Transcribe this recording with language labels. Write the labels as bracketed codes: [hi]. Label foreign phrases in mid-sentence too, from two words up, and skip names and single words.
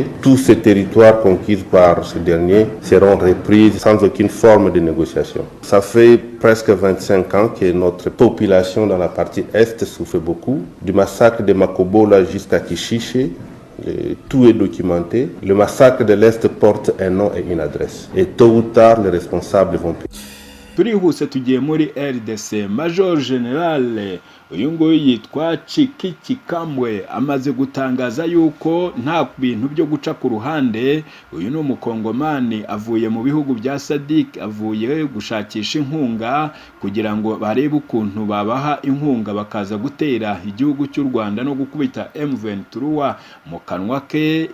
[fr] Tous ces territoires conquis par ce dernier seront repris sans aucune forme de négociation. Ça fait presque 25 ans que notre population dans la partie est souffre beaucoup. Du massacre de Makobola jusqu'à Kishiche, tout est documenté. Le massacre de l'Est porte un nom et une adresse. Et tôt ou tard, les responsables vont payer. [rw] turihuse tugiye muri RDC. [en] Major General [rw] uyu nguyu yitwa Chiki Chikambwe amaze gutangaza yuko nta bintu byo guca ku ruhande. Uyu ni umukongomani avuye mu bihugu bya SADC, avuye gushakisha inkunga kugira ngo barebe ukuntu babaha inkunga bakaza gutera igihugu cy'u Rwanda no gukubita M23 mu kanwa ke.